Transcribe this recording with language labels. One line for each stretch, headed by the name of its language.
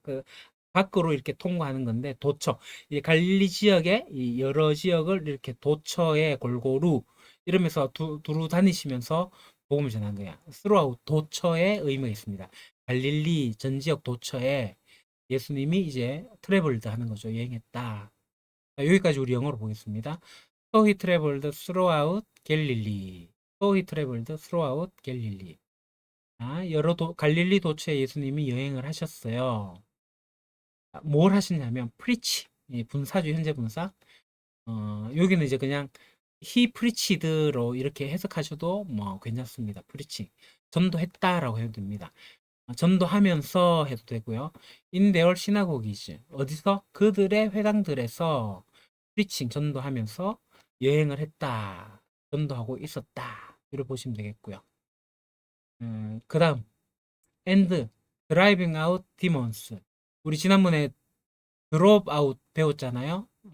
Korean: 그 밖으로 이렇게 통과하는 건데 도처. 이 갈릴리 지역의 이 여러 지역을 이렇게 도처에 골고루 이러면서 두루 다니시면서 복음을 전한 거야. 스루아웃 도처에 의미가 있습니다. 갈릴리 전 지역 도처에 예수님이 이제 트래블드 하는 거죠. 여행했다. 자, 여기까지 우리 영어로 보겠습니다.
English: So he traveled throughout Galilee. So he traveled throughout Galilee.
Korean: 여러 갈릴리 도처에 예수님이 여행을 하셨어요. 뭘 하시냐면 preach, 분사죠. 현재 분사. 여기는 이제 그냥
English: he preached
Korean: 로 이렇게 해석하셔도 뭐 괜찮습니다.
English: preaching.
Korean: 전도했다라고 해도 됩니다. 전도하면서 해도 되고요.
English: In their synagogues.
Korean: 어디서? 그들의 회당들에서 preaching 전도하면서 여행을 했다. 전도하고 있었다. 이렇게 보시면 되겠고요. 그 다음
English: and driving out demons.
Korean: 우리 지난번에 drop out 배웠잖아요.